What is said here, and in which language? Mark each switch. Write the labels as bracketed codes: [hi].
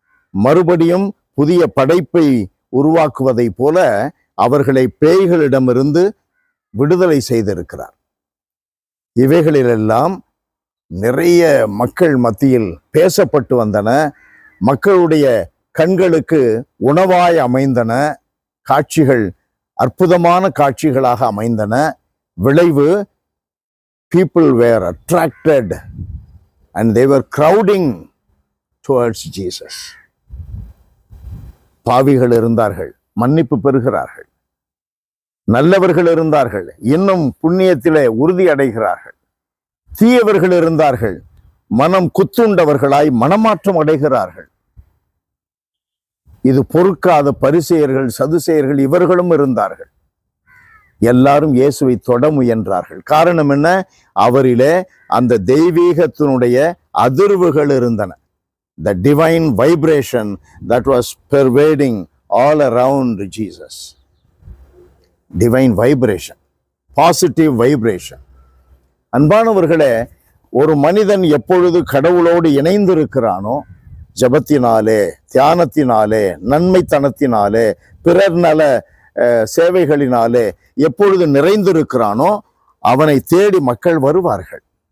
[ta] மறுபடியும் புதிய படைப்பை உருவாக்குவதை போல அவர்களை பேய்களிடமிருந்து விடுதலை செய்திருக்கிறார். இவைகளிலெல்லாம் நிறைய மக்கள் மத்தியில் பேசப்பட்டு வந்தன. மக்களுடைய கண்களுக்கு உணவாய் அமைந்தன. காட்சிகள் அற்புதமான காட்சிகளாக அமைந்தன. [en] விளைவு, people were attracted and they were crowding towards Jesus. [ta] பாவிகள் இருந்தார்கள், மன்னிப்பு பெறுகிறார்கள். நல்லவர்கள் இருந்தார்கள், இன்னும் புண்ணியத்திலே உறுதி அடைகிறார்கள். தீயவர்கள் இருந்தார்கள், மனம் குத்துண்டவர்களாய் மனமாற்றம் அடைகிறார்கள். இது பொறுக்காத பரிசேயர்கள், சதுசேயர்கள் இவர்களும் இருந்தார்கள். எல்லாரும் இயேசுவை தொட முயன்றார்கள். காரணம் என்ன? அவரிலே அந்த தெய்வீகத்தினுடைய அதிர்வுகள் இருந்தன. [en] The divine vibration that was pervading all around Jesus. Divine vibration, positive vibration. [ta] அன்பானவர்களே, ஒரு மனிதன் எப்பொழுது கடவுளோடு இணைந்திருக்கிறானோ, ஜபத்தினாலே, தியானத்தினாலே, நன்மைத்தனத்தினாலே, பிறர் நல சேவைகளினாலே எப்பொழுது நிறைந்திருக்கிறானோ, அவனை தேடி மக்கள் வருவார்கள்.